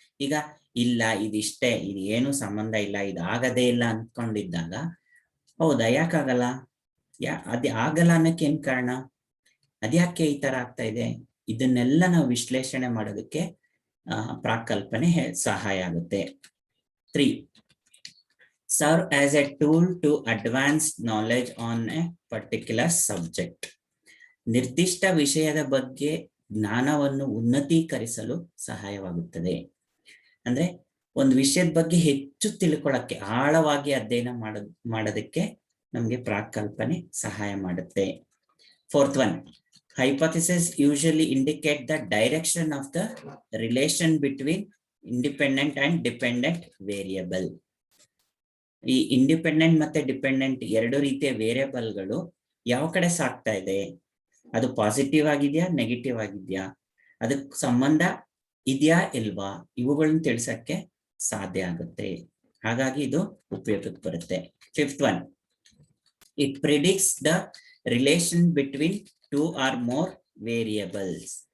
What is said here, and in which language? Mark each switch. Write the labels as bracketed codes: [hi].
[kn] ಈಗ ಇಲ್ಲ, ಇದಿಷ್ಟೇ, ಇದು ಏನು ಸಂಬಂಧ ಇಲ್ಲ, ಇದು ಆಗದೇ ಇಲ್ಲ ಅಂದ್ಕೊಂಡಿದ್ದಾಗ, ಹೌದಾ ಯಾಕಾಗಲ್ಲ, ಅದೇ ಆಗಲ್ಲ ಅನ್ನಕ್ಕೆ ಏನ್ ಕಾರಣ, ಅದ್ಯಾಕೆ ಈ ತರ ಆಗ್ತಾ ಇದೆ, ಇದನ್ನೆಲ್ಲ ನಾವು ವಿಶ್ಲೇಷಣೆ ಮಾಡೋದಕ್ಕೆ ಪ್ರಾಕಲ್ಪನೆ ಸಹಾಯ ಆಗುತ್ತೆ. [en] 3, serve as a tool to advance knowledge on a particular subject. [kn] ನಿರ್ದಿಷ್ಟ ವಿಷಯದ ಬಗ್ಗೆ ಜ್ಞಾನವನ್ನು ಉನ್ನತೀಕರಿಸಲು ಸಹಾಯವಾಗುತ್ತದೆ. ಅಂದ್ರೆ ಒಂದು ವಿಷಯದ ಬಗ್ಗೆ ಹೆಚ್ಚು ತಿಳ್ಕೊಳ್ಳಕ್ಕೆ, ಆಳವಾಗಿ ಅಧ್ಯಯನ ಮಾಡೋದಕ್ಕೆ ನಮ್ಗೆ ಪ್ರಾಕಲ್ಪನೆ ಸಹಾಯ ಮಾಡುತ್ತೆ. [en] 4th one, hypothesis usually indicate the direction of the relation between independent and dependent variable. [kn] ಈ ಇಂಡಿಪೆಂಡೆಂಟ್ ಮತ್ತೆ ಡಿಪೆಂಡೆಂಟ್ ಎರಡು ರೀತಿಯ ವೇರಿಯಬಲ್ಗಳು ಯಾವ ಕಡೆ ಸಾಗ್ತಾ ಇದೆ, ಅದು ಪಾಸಿಟಿವ್ ಆಗಿದೆಯಾ ನೆಗೆಟಿವ್ ಆಗಿದೆಯಾ, ಅದಕ್ಕೆ ಸಂಬಂಧ ಇದೆಯಾ ಇಲ್ವಾ, ಇವುಗಳನ್ನ ತಿಳಿಸಕ್ಕೆ ಸಾಧ್ಯ ಆಗುತ್ತೆ. ಹಾಗಾಗಿ ಇದು ಉಪಯೋಗಕ್ಕೆ ಬರುತ್ತೆ. [en] 5th one, it predicts the relation between 2 or more variables.